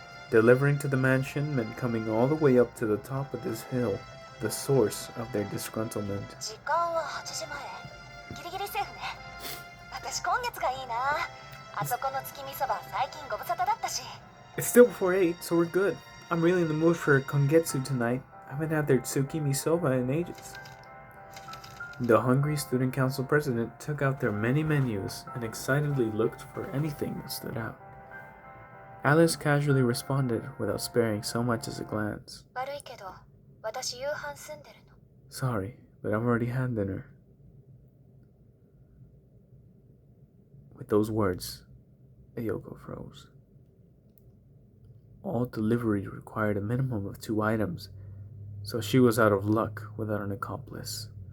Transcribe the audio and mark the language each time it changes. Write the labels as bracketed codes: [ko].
[en] Delivering to the mansion meant coming all the way up to the top of this hill, the source of their disgruntlement. [ja] 時間は8時前ギリギリセーフね私今月がいいなあそこの月見そば最近ご無沙汰だったし [en] It's still before 8, so we're good. I'm really in the mood for kongetsu tonight. I haven't had their tsukimi soba in ages. The hungry student council president took out their many menus and excitedly looked for anything that stood out. Alice casually responded without sparing so much as a glance. [ja] 悪いけど私夕飯済んでるの [en] Sorry, but I've already had dinner. With those words, Ayoko froze. All delivery required a minimum of 2 items, so she was out of luck without an accomplice.